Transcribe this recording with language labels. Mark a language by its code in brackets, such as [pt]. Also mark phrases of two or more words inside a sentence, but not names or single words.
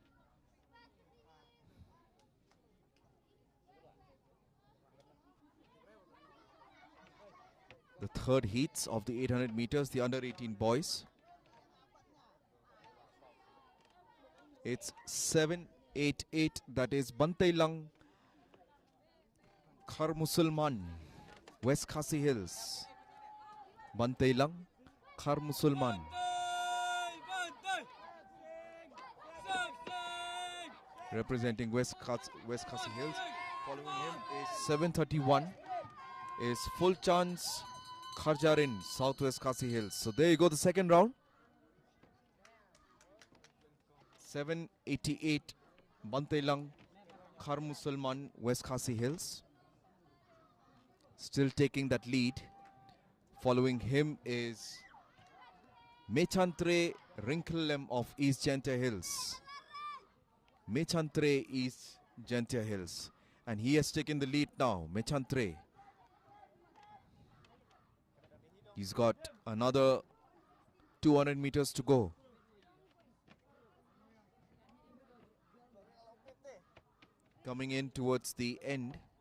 [en] The third heats of the 800 meters, the under 18 boys. It's 788, that is Bantailang Khar Musulman, West Khasi Hills. Bantailang Khar Musulman. Representing West Khasi Hills. Following him is 731, is Full Chance Kharjarin, Southwest Khasi Hills. So there you go, the second round. 788, Bantailang Khar Musulman, West Khasi Hills. Still taking that lead. Following him is Mechantre Rinkelem of East Gentia Hills. Mechantre East Gentia Hills. And he has taken the lead now, Mechantre. He's got another 200 meters to go. Coming in towards the end.